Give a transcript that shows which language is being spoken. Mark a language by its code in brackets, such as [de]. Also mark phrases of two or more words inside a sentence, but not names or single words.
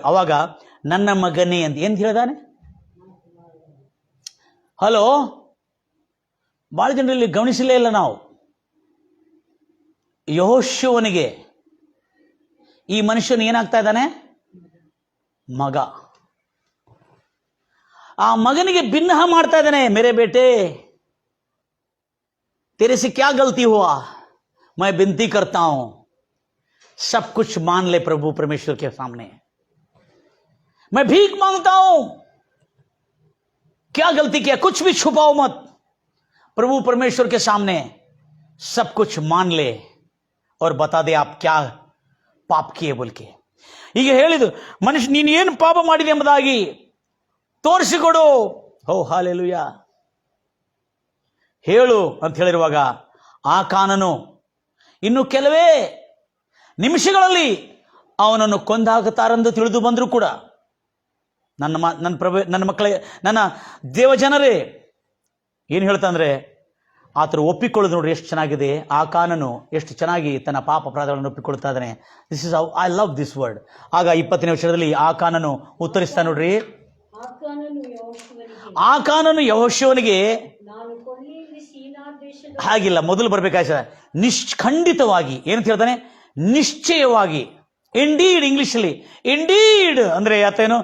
[kn] ಅವಾಗ ನನ್ನ ಮಗನೇ ಅಂತ ಏನು ಹೇಳಿದಾನೆ? ಹಲೋ, ಭಾಳ ಜನರಲ್ಲಿ ಗಮನಿಸಲೇ ಇಲ್ಲ ನಾವು. ಯೆಹೋಶುವನಿಗೆ ಈ ಮನುಷ್ಯನು ಏನಾಗ್ತಾ ಇದ್ದಾನೆ? ಮಗ. ಆ ಮಗನಿಗೆ ಭಿನ್ನಹ ಮಾಡ್ತಾ ಇದ್ದಾನೆ. [hi] मेरे बेटे, तेरे से क्या गलती हुआ? मैं विनती करता हूं, सब कुछ मान ले प्रभु परमेश्वर के सामने. मैं भीख मांगता हूं, क्या गलती किया? कुछ भी छुपाओ मत, प्रभु परमेश्वर के सामने सब कुछ मान ले और बता दे आप क्या पाप किए बोल के. [kn] ಈಗ ಹೇಳಿದ್ದು, ಮನುಷ್ಯ ನೀನು ಏನು ಪಾಪ ಮಾಡಿದೆ ಎಂಬುದಾಗಿ ತೋರಿಸಿಕೊಡು. ಓ ಹಾಲೆಲೂಯಾ, ಹೇಳು ಅಂತ ಹೇಳಿರುವಾಗ ಆಕಾನನು ಇನ್ನು ಕೆಲವೇ ನಿಮಿಷಗಳಲ್ಲಿ ಅವನನ್ನು ಕೊಂದಾಗುತ್ತಾರೆಂದು ತಿಳಿದು ಬಂದರೂ ಕೂಡ, ನನ್ನ ಮಕ್ಕಳೇ, ನನ್ನ ದೇವಜನರೇ, ಏನು ಹೇಳ್ತಾ ಅಂದರೆ, ಆತರು ಒಪ್ಪಿಕೊಳ್ಳೋದು ನೋಡ್ರಿ ಎಷ್ಟು ಚೆನ್ನಾಗಿದೆ. ಆಕಾನನು ಎಷ್ಟು ಚೆನ್ನಾಗಿ ತನ್ನ ಪಾಪ ಅಪರಾಧಗಳನ್ನು ಒಪ್ಪಿಕೊಳ್ತಾ ಇದ್ದಾನೆ. [en] This is how I love this word. [kn] ಆಗ 20ನೇ ವರ್ಷದಲ್ಲಿ ಆಕಾನನು ಉತ್ತರಿಸ್ತಾ ನೋಡ್ರಿ. ಆಕಾನನು ಯೆಹೋಶುವನಿಗೆ, ಹಾಗಿಲ್ಲ, ಮೊದಲು ಬರಬೇಕಾಯ್ತದೆ, ಖಂಡಿತವಾಗಿ ಏನಂತ ಹೇಳ್ತಾನೆ? ನಿಶ್ಚಯವಾಗಿ. ಇಂಡೀಡ್, ಇಂಗ್ಲಿಷಲ್ಲಿ ಇಂಡೀಡ್ ಅಂದ್ರೆ ಆತೇನು?